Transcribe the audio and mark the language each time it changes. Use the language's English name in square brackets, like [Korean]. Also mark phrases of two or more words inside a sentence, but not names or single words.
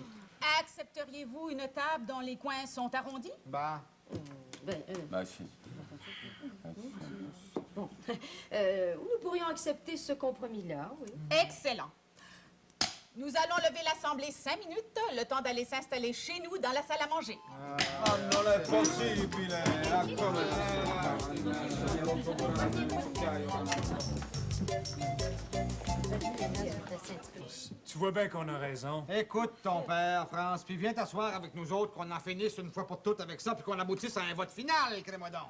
[French] Accepteriez-vous une table dont les coins sont arrondis? Ben, Ben, si. Nous pourrions accepter ce compromis-là, oui. Excellent. Nous allons lever l'Assemblée 5 minutes, le temps d'aller s'installer chez nous dans la salle à manger. [Italian] Non è possibile, [French] Tu vois bien qu'on a raison. écoute ton père, France, puis viens t'asseoir avec nous autres, qu'on en finisse une fois pour toutes avec ça, puis qu'on aboutisse à un vote final, crée-moi donc.